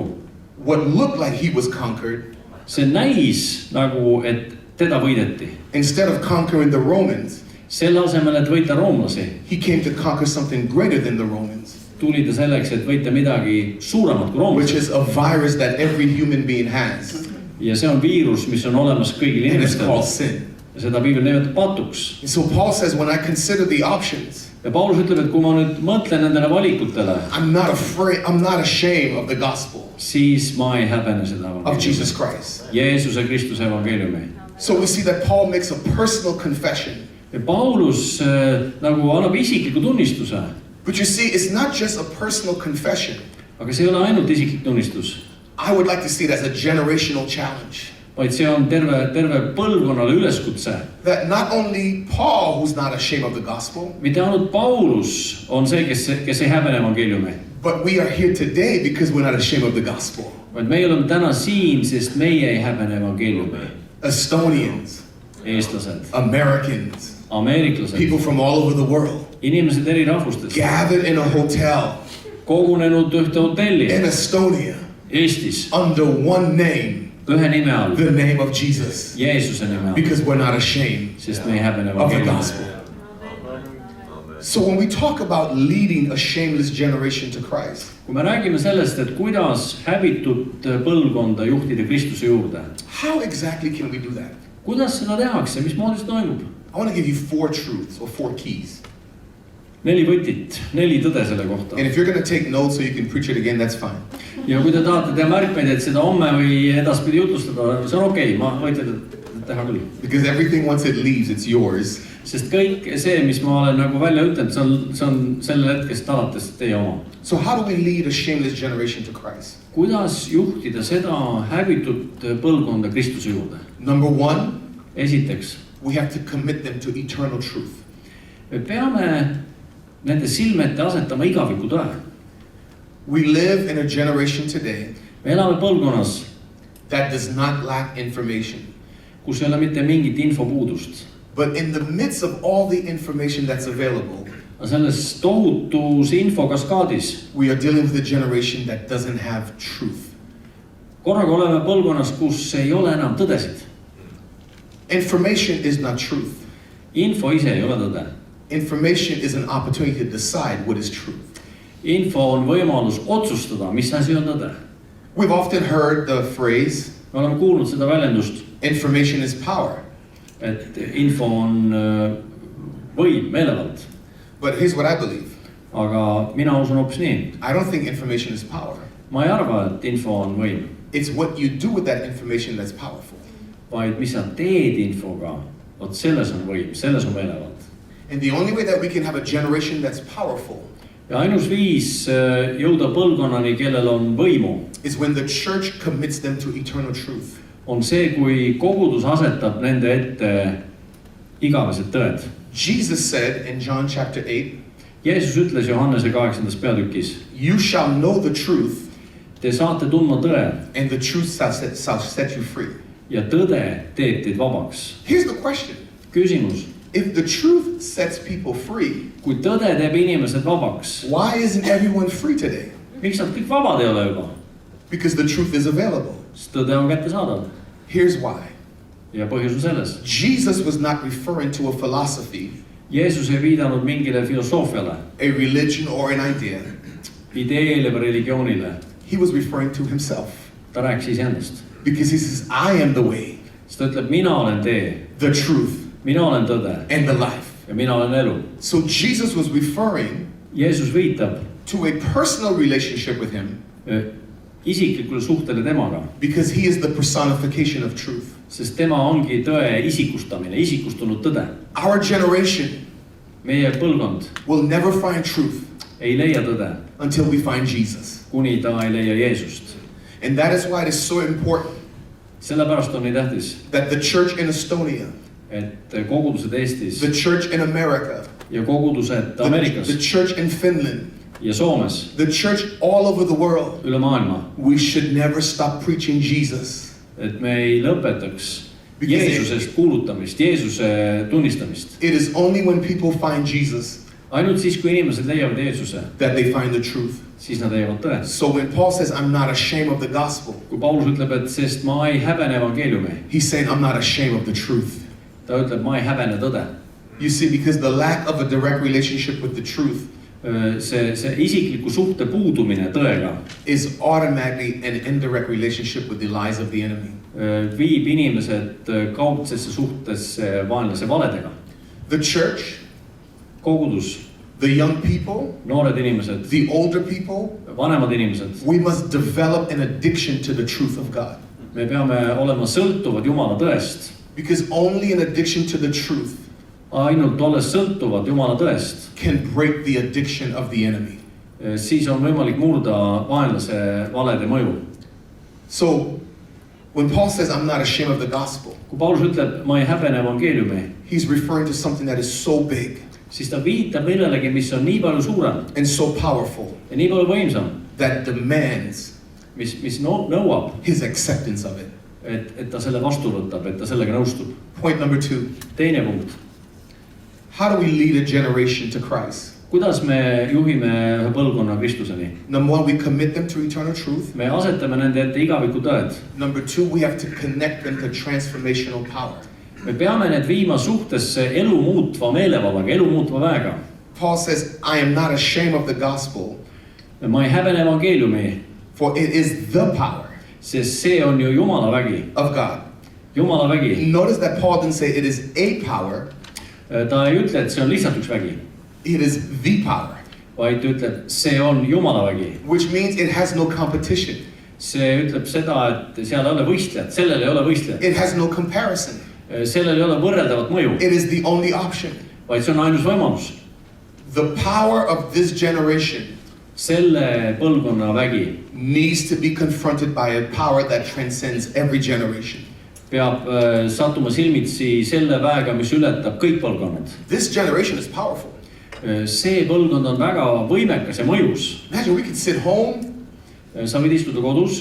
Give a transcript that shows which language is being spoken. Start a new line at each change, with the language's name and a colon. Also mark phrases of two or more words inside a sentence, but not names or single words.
English: What looked like he was conquered,
Estonian: See näis nagu, et teda võideti.
English: instead of conquering the Romans,
Estonian: Selle asemel, et võita roomlasi,
English: he came to conquer something greater than the Romans,
Estonian: tuli ta selleks, et võita midagi suuremat kui
English: which
Estonian: roomlased.
English: is a virus that every human being has.
Estonian: Ja see on viirus, mis on olemas kõigil
English: And it's
Estonian: inimestel.
English: called sin.
Estonian: Ja seda Piibel nimetab patuks.
English: And so Paul says, when I consider the options,
Estonian: Ja Paulus ütleb, et kui ma nüüd mõtlen nendele valikutele,
English: I'm not ashamed of the gospel
Estonian: siis ma ei häbene seda
English: of Jesus
Estonian: evangeeliumi.
English: Christ.
Estonian: Jeesuse Kristuse evangeeliumi.
English: So we see that Paul makes a personal confession.
Estonian: Ja Paulus nagu annab isikliku tunnistuse.
English: But you see, it's not just a personal confession.
Estonian: Aga see ei ole ainult isiklik tunnistus,
English: I would like to see it as a generational challenge.
Estonian: vaid see on terve põlvkonnale üleskutse.
English: That not only Paul, who's not ashamed of the gospel,
Estonian: Mitte ainult Paulus on see, kes ei häbene evangeeliumi,
English: but we are here today because we're not ashamed of the gospel.
Estonian: vaid meie oleme täna siin, sest meie ei häbene evangeeliumi.
English: Estonians,
Estonian: Eestlased,
English: Americans,
Estonian: ameeriklased,
English: people from all over the world,
Estonian: inimesed eri rahvustest,
English: gathered in a hotel
Estonian: kogunenud ühte hotelli
English: in Estonia
Estonian: Eestis
English: under one name,
Estonian: ühe nime all,
English: the name of Jesus,
Estonian: Jeesuse nime all,
English: because we're not ashamed
Estonian: sest me ei häbene
English: of the
Estonian: evangeeliumi.
English: gospel. So when we talk about leading a shameless generation to Christ,
Estonian: Kui me räägime sellest, et kuidas häbitud põlvkonda juhtida Kristuse juurde,
English: how exactly can we do that?
Estonian: kuidas seda tehakse, mismoodi see toimub?
English: I want to give you 4 truths or 4 keys.
Estonian: 4 võtit, 4 tõde selle kohta.
English: And if you're going to take notes so you can preach it again, that's fine.
Estonian: Ja kui te tahate teha märkmeid, et seda homme või edaspidi jutustada, see on okei, ma võite teha küll.
English: Because everything once it leaves, it's yours.
Estonian: Sest kõik see, mis ma olen nagu välja ütlenud, see on selle hetkest alates teie oma.
English: So how do we lead a shameless generation to Christ?
Estonian: Kuidas juhtida seda häbitud põlvkonda Kristuse juurde?
English: Number 1,
Estonian: Esiteks,
English: we have to commit them to eternal truth.
Estonian: me peame nende silme ette asetama igaviku tõe.
English: We live in a generation today
Estonian: Me elame põlvkonnas,
English: that does not lack information.
Estonian: kus ei ole mitte mingit infopuudust.
English: But in the midst of all the information that's available,
Estonian: Aga selles tohutus infokaskaadis
English: we are dealing with a generation that doesn't have truth.
Estonian: korraga oleme põlvkonnas, kus ei ole enam tõdesid.
English: Information is not truth.
Estonian: Info ise ei ole tõde.
English: Information is an opportunity to decide what is truth.
Estonian: Info on võimalus otsustada, mis asi on tõde.
English: We've often heard the phrase,
Estonian: Me oleme kuulnud seda väljendust,
English: information is power.
Estonian: et info on võim, meelevald.
English: But here's what I believe.
Estonian: Aga mina usun hoopis nii.
English: I don't think information is power.
Estonian: Ma ei arva, et info on võim,
English: It's what you do with that information that's powerful.
Estonian: vaid mis sa teed infoga, vot selles on võim, selles on meelevald.
English: And the only way that we can have a generation that's powerful
Estonian: Ja ainus viis jõuda põlvkonnani, kellel on võimu,
English: is when the church commits them to eternal truth.
Estonian: on see, kui kogudus asetab nende ette igavesed tõed.
English: Jesus said in John chapter 8,
Estonian: Jeesus ütles Johannese 8. peatükis,
English: you shall know the truth
Estonian: te saate tundma tõe
English: and the truth shall set you free.
Estonian: ja tõde teeb teid vabaks.
English: Here's the question.
Estonian: Küsimus,
English: If the truth sets people free,
Estonian: kui tõde teeb inimesed vabaks,
English: why isn't everyone free today?
Estonian: miks nad kõik vabad ei ole juba?
English: Because the truth is available.
Estonian: Sest tõde on kättesaadav.
English: Here's why.
Estonian: Ja põhjus on selles.
English: Jesus was not referring to a philosophy,
Estonian: Jeesus ei viidanud mingile filosoofiale,
English: a religion, or an idea.
Estonian: ideele või religioonile.
English: He was referring to himself.
Estonian: Ta rääkis iseendast.
English: Because he says, I am the way,
Estonian: Sest ta ütleb, mina olen tee,
English: the truth,
Estonian: mina olen tõde
English: and the life.
Estonian: ja mina olen elu.
English: So Jesus was referring
Estonian: Jeesus viitab
English: to a personal relationship with him
Estonian: isiklikule suhtele temaga,
English: because he is the personification of truth.
Estonian: sest tema ongi tõe isikustamine, isikustunud tõde.
English: Our generation
Estonian: Meie põlvkond
English: will never find truth
Estonian: ei leia tõde,
English: until we find Jesus.
Estonian: kuni ta ei leia Jeesust.
English: And that is why it is so important
Estonian: Sellepärast on nii tähtis,
English: that the church in Estonia,
Estonian: et kogudused Eestis
English: the church in America,
Estonian: ja kogudused Ameerikas
English: the church in Finland,
Estonian: ja Soomes,
English: the church all over the world,
Estonian: üle maailma,
English: we should never stop preaching Jesus.
Estonian: et me ei lõpetaks Jeesusest kuulutamist, Jeesuse tunnistamist.
English: It is only when people find Jesus
Estonian: Ainult siis, kui inimesed leiavad Jeesuse,
English: that they find the truth.
Estonian: siis nad leiavad tõe.
English: So when Paul says, I'm not ashamed of the gospel,
Estonian: Kui Paulus ütleb, et sest ma ei häbene evangeeliumi,
English: he's saying, I'm not ashamed of the truth.
Estonian: ta ütleb, ma ei häbene tõde.
English: You see, because the lack of a direct relationship with the truth
Estonian: See isikliku suhte puudumine tõega
English: is automatically an indirect relationship with the lies of the enemy.
Estonian: Viib inimesed kaudsesse suhtesse vaenlase valedega.
English: The church,
Estonian: Kogudus,
English: the young people,
Estonian: noored inimesed,
English: the older people,
Estonian: vanemad inimesed,
English: we must develop an addiction to the truth of God.
Estonian: me peame olema sõltuvad Jumala tõest.
English: Because only an addiction to the truth
Estonian: Ainult olles sõltuvad Jumala tõest,
English: can break the addiction of the enemy.
Estonian: siis on võimalik murda vaenlase valede mõju.
English: So when Paul says, I'm not ashamed of the gospel,
Estonian: Kui Paulus ütleb, ma ei häbene evangeeliumi,
English: he's referring to something that is so big
Estonian: siis ta viitab millelegi, mis on nii palju suurem
English: and so powerful
Estonian: ja nii palju võimsam,
English: that demands
Estonian: mis nõuab,
English: his acceptance of it.
Estonian: et ta selle vastu võtab, et ta sellega nõustub.
English: Point number 2.
Estonian: Teine punkt.
English: How do we lead a generation to Christ?
Estonian: Kuidas me juhime ühe põlvkonna Kristuseni?
English: Number 1, we commit them to eternal truth.
Estonian: Me asetame nende ette igaviku tõed.
English: Number 2, we have to connect them to transformational power.
Estonian: Me peame need viima suhtesse elu muutva meelevallaga, elu muutva väega.
English: Paul says, I am not ashamed of the gospel,
Estonian: Ma ei häbene evangeeliumi,
English: for it is the power
Estonian: sest see on ju Jumala vägi.
English: of God.
Estonian: Jumala vägi.
English: Notice that Paul didn't say it is a power,
Estonian: Ta ei ütle, et see on lihtsalt üks vägi,
English: it is the power,
Estonian: vaid ta ütleb, see on Jumala vägi.
English: which means it has no competition.
Estonian: See ütleb seda, et seal ei ole võistlejat, sellel ei ole võistlejat.
English: It has no comparison.
Estonian: Sellel ei ole võrreldavat mõju,
English: It is the only option.
Estonian: vaid see on ainus võimalus.
English: The power of this generation
Estonian: Selle põlvkonna vägi
English: needs to be confronted by a power that transcends every generation.
Estonian: peab sattuma silmitsi selle väega, mis ületab kõik põlvkonnad.
English: This generation is powerful.
Estonian: See põlvkond on väga võimekas ja mõjus.
English: Imagine we could sit home
Estonian: Sa võid istuda kodus